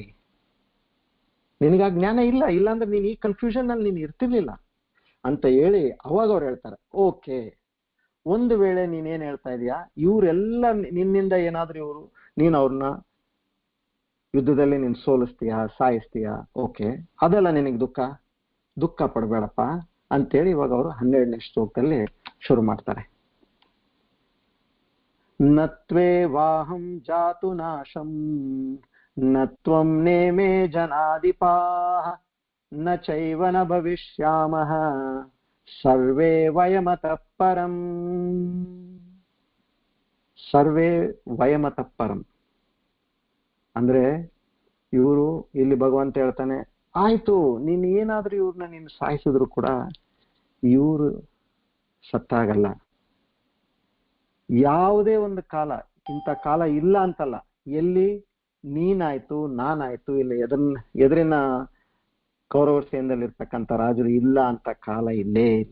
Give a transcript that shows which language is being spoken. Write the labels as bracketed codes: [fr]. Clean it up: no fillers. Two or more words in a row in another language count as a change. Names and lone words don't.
[kn] ನಿನಗ ಆ ಜ್ಞಾನ ಇಲ್ಲ ಅಂದ್ರೆ ನೀನ್ ಈ ಕನ್ಫ್ಯೂಷನ್ ಅಲ್ಲಿ ನೀನ್ ಇರ್ತಿರ್ಲಿಲ್ಲ ಅಂತ ಹೇಳಿ ಅವಾಗ ಅವ್ರು ಹೇಳ್ತಾರೆ, ಓಕೆ, ಒಂದು ವೇಳೆ ನೀನೇನ್ ಹೇಳ್ತಾ ಇದೀಯಾ, ಇವರೆಲ್ಲ ನಿನ್ನಿಂದ ಏನಾದ್ರೂ ನೀನ್ ಅವ್ರನ್ನ ಯುದ್ಧದಲ್ಲಿ ನೀನ್ ಸೋಲಿಸ್ತೀಯಾ, ಸಾಯಿಸ್ತೀಯಾ, ಓಕೆ, ಅದೆಲ್ಲ ನಿನಗೆ ದುಃಖ ಪಡಬೇಡಪ್ಪ ಅಂತೇಳಿ ಇವಾಗ ಅವರು 12ನೇ ಶ್ಲೋಕದಲ್ಲಿ ಶುರು ಮಾಡ್ತಾರೆ. [sa] ನತ್ವೇ ವಾಹಂ ಜಾತು ನಾಶಂ ನತ್ವಂ ನೇಮೇ ಜನಾಧಿಪಾಃ ನ ಚೈವ ನ ಭವಿಷ್ಯಾಮಃ ಸರ್ವೇ ವಯಮತಃ ಪರಂ. ಸರ್ವೇ ವಯಮತಃ ಪರಂ [kn] ಅಂದ್ರೆ ಇವರು ಇಲ್ಲಿ ಭಗವಂತ ಹೇಳ್ತಾನೆ, ಆಯ್ತು ನೀನ್ ಏನಾದ್ರೂ ಇವ್ರನ್ನ ನೀನು ಸಾಯಿಸಿದ್ರು ಕೂಡ ಇವರು ಸತ್ತಾಗಲ್ಲ. ಯಾವುದೇ ಒಂದು ಕಾಲ, ಇಂಥ ಕಾಲ ಇಲ್ಲ ಅಂತಲ್ಲ, ಎಲ್ಲಿ ನೀನಾಯ್ತು ನಾನಾಯ್ತು ಇಲ್ಲ ಎದುರಿನ ಕೌರವ ಸೇನೆಯಲ್ಲಿರ್ತಕ್ಕಂಥ ರಾಜರು ಇಲ್ಲ ಅಂತ ಕಾಲ ಇಲ್ಲೇ ಇಲ್ಲ.